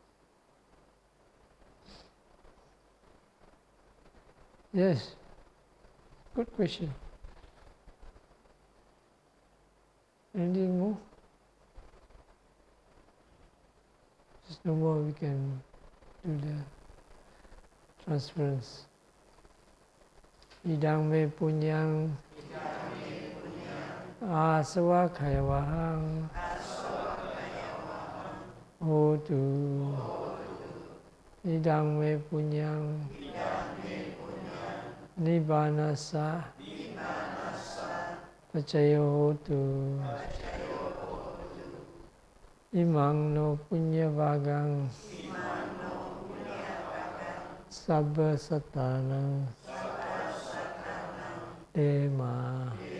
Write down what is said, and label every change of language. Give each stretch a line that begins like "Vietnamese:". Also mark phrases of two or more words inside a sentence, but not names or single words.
English: Yes, good question. Anything more? Just no more we can do the transference.
Pali: idang me punyang asava khayavahang hotu idang me punyang nibbanasa pacayo hotu imang no punya vagang sabba sattana Dhamma